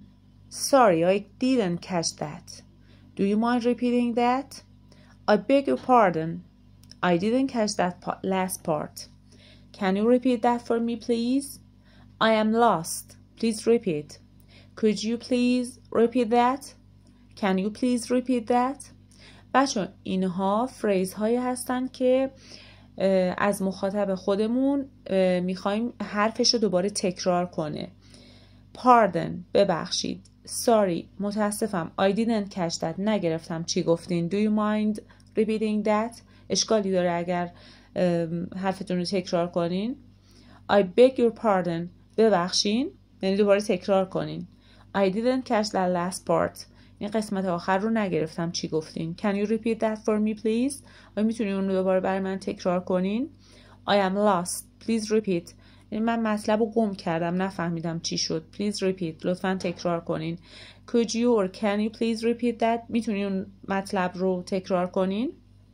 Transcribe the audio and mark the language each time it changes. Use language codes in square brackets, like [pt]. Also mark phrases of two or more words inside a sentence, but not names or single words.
[en] Sorry, I didn't catch that. Do you mind repeating that? I beg your pardon. I didn't catch that last part. Can you repeat that for me, please? I am lost. Please repeat. Could you please repeat that? Can you please repeat that? [fa] بچه اینها فریز هایی هستن که از مخاطب خودمون میخوایم حرفش رو دوباره تکرار کنه. Pardon، ببخشید. Sorry، متاسفم. [en] I didn't catch that، [fa] نگرفتم چی گفتین. [en] Do you mind repeating that؟ [fa] اشکالی داره اگر حرفتون رو تکرار کنین. [en] I beg your pardon، [fa] ببخشین، یعنی دوباره تکرار کنین. [en] I didn't catch that last part، [fa] این قسمت آخر رو نگرفتم چی گفتین. [en] Can you repeat that for me please؟ [fa] آیا میتونین اون رو دوباره برای من تکرار کنین؟ [en] I am lost. Please repeat. [fa] یعنی من مطلب رو گم کردم، نفهمیدم چی شد. [en] Please repeat. [fa] لطفاً تکرار کنین. [en] Could you or can you please repeat that؟ [fa] میتونین اون مطلب رو تکرار کنین؟